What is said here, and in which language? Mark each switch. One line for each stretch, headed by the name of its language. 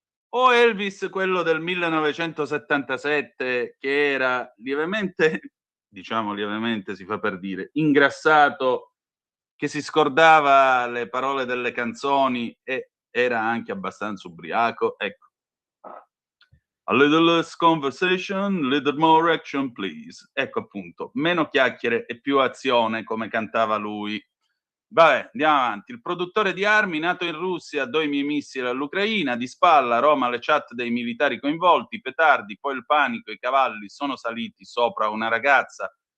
Italian: O Elvis quello del 1977 che era lievemente, diciamo lievemente si fa per dire, ingrassato, che si scordava le parole delle canzoni e era anche abbastanza ubriaco? Ecco.
English: A little less conversation, little more action, please.
Italian: Ecco appunto, meno chiacchiere e più azione, come cantava lui. Vabbè, andiamo avanti. Il produttore di armi, nato in Russia, do i miei missili all'Ucraina, di spalla a Roma le chat dei militari coinvolti, petardi, poi il panico, i cavalli sono saliti sopra una ragazza.